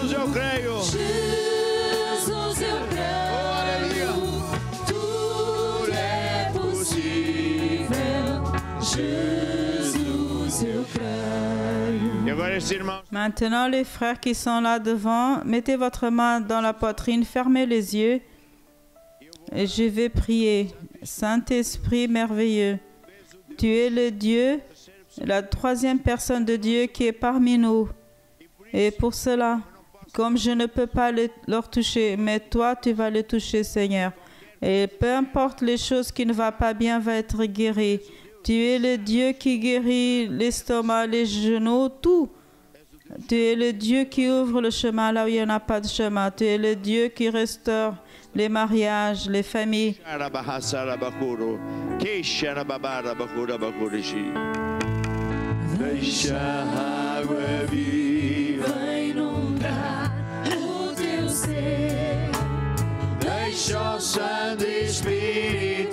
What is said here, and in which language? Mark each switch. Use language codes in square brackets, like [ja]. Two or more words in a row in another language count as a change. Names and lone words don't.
[pt] creio. Jesus, eu creio. Oh, aleluia. Tudo é possível. Jesus, eu creio. E agora estes irmãos. [fr] Maintenant, les frères qui sont là devant, mettez votre main dans la poitrine, fermez les yeux et je vais prier. Saint-Esprit merveilleux, tu es le Dieu, la troisième personne de Dieu qui est parmi nous. Et pour cela, comme je ne peux pas leur toucher, mais toi, tu vas les toucher, Seigneur. Et peu importe les choses qui ne vont pas bien, va être guéri. Tu es le Dieu qui guérit l'estomac, les genoux, tout. Tu es le Dieu qui ouvre le chemin là où il n'y en a pas de chemin. Tu es le Dieu qui restaure les mariages, les familles. [pt] Deixa a água viva Inundar o teu ser. deixa o Santo Espírito